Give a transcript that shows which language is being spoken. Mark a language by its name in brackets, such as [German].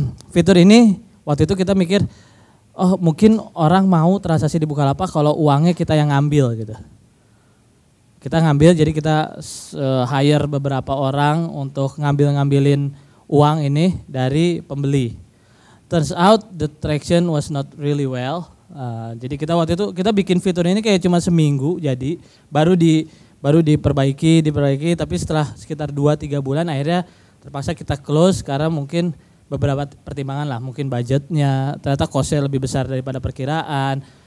[Indonesian] Fitur ini waktu itu kita mikir, mungkin orang mau transaksi di Bukalapak kalau uangnya kita yang ngambil gitu. Kita ngambil, jadi kita hire beberapa orang untuk ngambilin uang ini dari pembeli. [English] Turns out the traction was not really well. [Indonesian] Jadi kita waktu itu kita bikin fitur ini kayak cuma seminggu, jadi baru diperbaiki, tapi setelah sekitar 2-3 bulan akhirnya terpaksa kita close karena mungkin beberapa pertimbangan lah, mungkin budgetnya, ternyata costnya lebih besar daripada perkiraan.